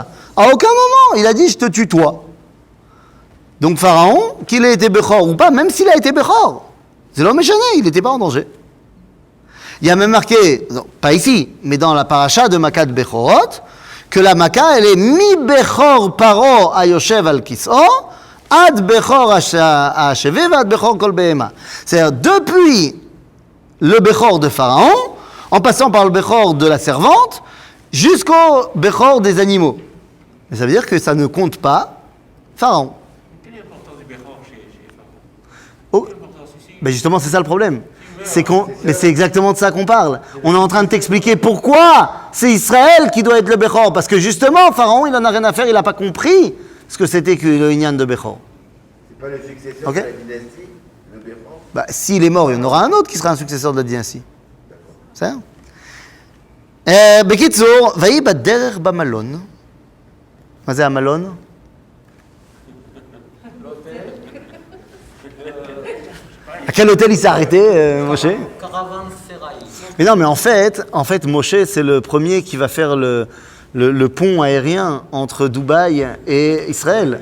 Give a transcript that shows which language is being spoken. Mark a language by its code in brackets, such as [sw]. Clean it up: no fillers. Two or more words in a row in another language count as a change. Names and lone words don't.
[fr] À aucun moment il a dit je te tue toi. Donc Pharaon, qu'il ait été Bechor ou pas, même s'il a été Bechor, c'est l'homme échané, il n'était pas en danger. Il y a même marqué, non, pas ici, mais dans la paracha de Makat Bechorot, que la Maka, elle est [he] מבכור פרעה היושב על כסאו, עד בכור השפחה, עד בכור כל בהמה. [fr] C'est-à-dire, depuis le Bechor de Pharaon, en passant par le Bechor de la servante, jusqu'au Bechor des animaux. Mais ça veut dire que ça ne compte pas Pharaon. Quelle est l'importance du Bechor chez Pharaon? Oh. Quelle est l'importance ici? Ben justement, c'est ça le problème. Mais c'est exactement de ça qu'on parle. On est en train de t'expliquer pourquoi c'est Israël qui doit être le Bechor. Parce que justement, Pharaon, il en a rien à faire, il n'a pas compris ce que c'était que le Inyan de Bechor. C'est pas le successeur Ok. de la dynastie, le Bechor. Bah, s'il est mort, il y en aura un autre qui sera un successeur de la dynastie. C'est ça? [he] בקיצור, ויהי בדרך במלון. מה זה המלון? [fr] À quel hôtel il s'est arrêté, Moshe? Caravansérail. Mais non, mais en fait, Moshe, c'est le premier qui va faire le pont aérien entre Dubaï et Israël.